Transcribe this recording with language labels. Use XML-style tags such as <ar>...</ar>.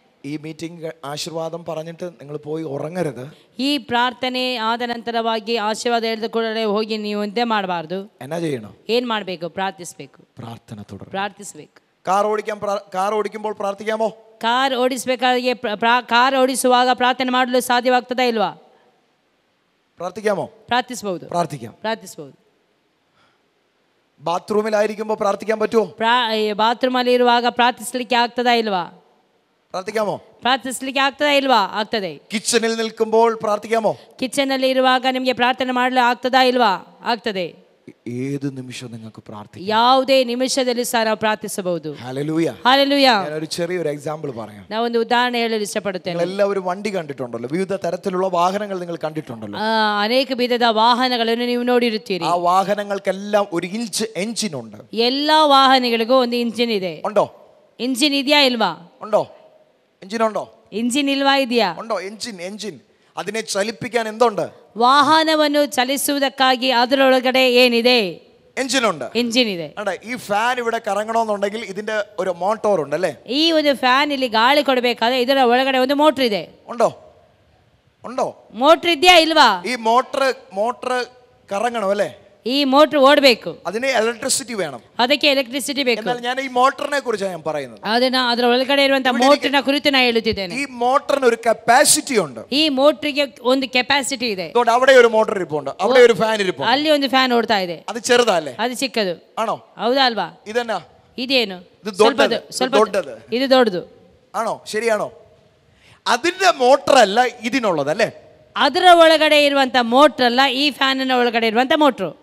<ml>ഈ മീറ്റിംഗ് ആശീർവാദം പറഞ്ഞിട്ട് നിങ്ങൾ പോയി ഉറങ്ങരുത്.</ml> <kn>ಈ ಪ್ರಾರ್ಥನೆ ಆದ ನಂತರವಾಗಿ ಆಶೀರ್ವಾದ ಹೇಳಿದ ಕೂಡಲೇ ಹೋಗಿ ನೀವು ನಿದ್ದೆ ಮಾಡಬಾರ್ದು.</kn> <ml>എന്നാ ചെയ്യണം?</ml> <kn>ಏನ್ ಮಾಡಬೇಕು? ಪ್ರಾರ್ಥಿಸಬೇಕು.</kn> <ml>പ്രാർത്ഥന തുടരണം.</ml> <kn>ಪ್ರಾರ್ಥಿಸಬೇಕು.</kn> <ml>കാർ ഓടിക്കുമ്പോൾ പ്രാർത്ഥിക്കാമോ?</ml> <kn>ಕಾರ್ ಓಡಿಸಬೇಕಾಗಿ ಕಾರ್ ಓಡಿಸುವಾಗ ಪ್ರಾರ್ಥನೆ ಮಾಡಲು ಸಾಧ್ಯವಾಗ್ತದಾ ಇಲ್ವಾ?</kn> <ml>പ്രാർത്ഥിക്കാമോ?</ml> <kn>ಪ್ರಾರ್ಥಿಸಬಹುದು. ಪ್ರಾರ್ಥಿಸಬಹುದು.</kn> <ml>ബാത്റൂമിലായിരിക്കുമ്പോൾ പ്രാർത്ഥിക്കാൻ പറ്റുമോ?</ml> <kn>ಬಾತ್ರೂಮ್ ಅಲ್ಲಿ ಇರುವಾಗ ಪ್ರಾರ್ಥಿಸಲಿಕ್ಕೆ ಆಗ್ತದಾ ಇಲ್ವಾ?</kn> <ml>പ്രാർത്ഥിക്കാമോ?</ml> <kn>ಪ್ರಾರ್ಥಿಸಲಿಕ್ಕೆ ಆಗ್ತದಾ ಇಲ್ವಾ? ಆಗ್ತದೆ.</kn> <ml>കിച്ചണിൽ നിൽക്കുമ്പോൾ പ്രാർത്ഥിക്കാമോ?</ml> <kn>ಕಿಚನ್ ಅಲ್ಲಿ ಇರುವಾಗ ನಿಮಗೆ ಪ್ರಾರ್ಥನೆ ಮಾಡಲು ಆಗ್ತದಾ ಇಲ್ವಾ? ಆಗ್ತದೆ.</kn> <ml>ഏത് നിമിഷവും നിങ്ങൾക്ക് പ്രാർത്ഥിക്കാം.</ml> <kn>ಯಾವುದೇ ನಿಮಿಷದಲ್ಲಿ ಸಹ ನಾವು ಪ್ರಾರ್ಥಿಸಬಹುದು.</kn> <ml>ഹല്ലേലൂയ. ഹല്ലേലൂയ. ഞാൻ ഒരു ചെറിയൊരു എക്സാമ്പിൾ പറയാം.</ml> <kn>ನಾನು ಒಂದು ಉದಾಹರಣೆ ಹೇಳಲು ಇಷ್ಟಪಡುತ್ತೇನೆ.</kn> <ml>എല്ലാവരും വണ്ടി കണ്ടിട്ടുണ്ടല്ലോ, വിവിധ തരത്തിലുള്ള വാഹനങ്ങൾ നിങ്ങൾ കണ്ടിട്ടുണ്ടല്ലോ.</ml> <kn>ಅನೇಕ ವಿಧದ ವಾಹನಗಳನ್ನು ನೀವು ನೋಡಿರುತ್ತೀರಿ.</kn> <ml>ആ വാഹനങ്ങൾക്കെല്ലാം ഒരു എഞ്ചിൻ ഉണ്ട്.</ml> <kn>ಎಲ್ಲಾ ವಾಹನಗಳಿಗೂ ಒಂದು ಇಂಜಿನ್ ಇದೆ.</kn> <ml>ഉണ്ടോ?</ml> <kn>ಇಂಜಿನ್ ಇದೆಯಾ ಇಲ್ವಾ?</kn> <ml>ഉണ്ടോ? എഞ്ചിൻ ഉണ്ടോ?</ml> <kn>ಇಂಜಿನ್ ಇಲ್ವಾ ಇದೆಯಾ?</kn> <ml>ഉണ്ടോ? എഞ്ചിൻ അതിനെ ചലിപ്പിക്കാൻ എന്തുണ്ട്?</ml> <kn>ವಾಹನವನ್ನು ಚಲಿಸುವುದಕ್ಕಾಗಿ ಅದರೊಳಗಡೆ ಏನಿದೆ?</kn> <ml>എഞ്ചിൻ ഉണ്ട്.</ml> <kn>ಇಂಜಿನ್ ಇದೆ.</kn> <ml>ഈ ഫാൻ ഇവിടെ കറങ്ങണമെന്നുണ്ടെങ്കിൽ ഇതിന്റെ ഒരു മോട്ടോർ ഉണ്ട് അല്ലേ?</ml> <kn>ಈ ಒಂದು ಫ್ಯಾನ್ ಇಲ್ಲಿ ಗಾಳಿ ಕೊಡಬೇಕಾದ್ರೆ ಇದರ ಒಳಗಡೆ ಒಂದು ಮೋಟರ್ ಇದೆ.</kn> <ml>ഉണ്ടോ?</ml> <kn>ಮೋಟರ್ ಇದೆಯಾ ಇಲ್ವಾ?</kn> <ml>ഈ മോട്ടർ കറങ്ങണം അല്ലേ?</ml> <kn>ಈ ಮೋಟರ್ ಓಡಬೇಕು.</kn> <ml>അതിന് ഇലക്ട്രിസിറ്റി വേണം.</ml> <kn>ಅದಕ್ಕೆ ಎಲೆಕ್ಟ್ರಿಸಿಟಿ ಬೇಕು.</kn> <ml>എന്നാൽ ഞാൻ ഈ മോട്ടറിനെ കുറിച്ചാണ് ഞാൻ പറയുന്നത്.</ml> <kn>ಅದರ ಒಳಗಡೆ ಇರುವಂತಹ ಮೋಟರ್ನ ಕುರಿತು ನಾನು ಹೇಳುತ್ತಿದ್ದೇನೆ.</kn> <ml>ഈ മോട്ടറിന് ഒരു കപ്പാസിറ്റി ഉണ്ട്.</ml> <kn>ಈ ಮೋಟರ್ಗೆ ಒಂದು ಕೆಪಾಸಿಟಿ ಇದೆ.</kn> <ml>അവിടെ ഒരു മോട്ടർ ഇരിപ്പുണ്ട്, അവിടെ ഒരു ഫാൻ ഇരിപ്പുണ്ട്.</ml> <kn>ಅಲ್ಲಿ ಒಂದು ಫ್ಯಾನ್ ಓಡ್ತಾ ಇದೆ.</kn> <ml>ಅದು ചെറുതല്ലേ?</ml> <kn>ಅದು ಚಿಕ್ಕದು.</kn> <ml>ആണോ?</ml> <kn>ಹೌದಾ ಅಲ್ವಾ?</kn> <ml>ഇതെന്നാ?</ml> <kn>ಇದೇನು? ಸ್ವಲ್ಪ ಇದು ದೊಡ್ಡದು.</kn> <ml>ആണോ? ശരിയാണോ? അതിന്റെ മോട്ടർ അല്ല ഇതിനുള്ളത് അല്ലേ?</ml> <kn>ಅದರ ಒಳಗಡೆ ಇರುವಂತ ಮೋಟರ್ ಅಲ್ಲ ಈ ಫ್ಯಾನಿನ ಒಳಗಡೆ ಇರುವಂತ ಮೋಟರ್.</kn>